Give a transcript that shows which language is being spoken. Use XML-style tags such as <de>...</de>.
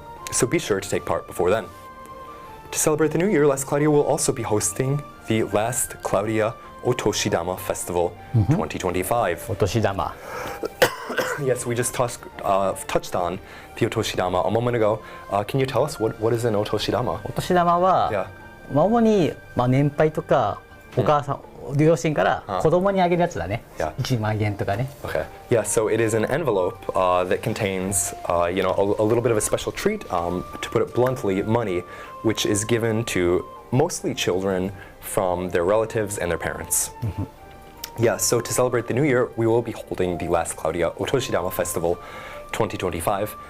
<en>So be sure to take part before then. To celebrate the new year, Last Cloudia will also be hosting the Last Cloudia Otoshidama Festival 2025.</en> <ja>お年玉。</ja> <en>Yes, we just touched on the Otoshidama a moment ago. Can you tell us what is an Otoshidama?</en> <ja>お年玉は、</ja> <en>Yeah.</en> <ja>主に年配とかお母さん、両親から子供にあげるやつだね。</ja> <en>Yeah.</en> <ja>1万円とかね。</ja> <en>Okay. Yeah, so it is an envelope that contains, a little bit of a special treat, to put it bluntly, money, which is given to mostly children from their relatives and their parents. Yeah, so to celebrate the new year, we will be holding the Last Cloudia Otoshidama Festival 2025.</en>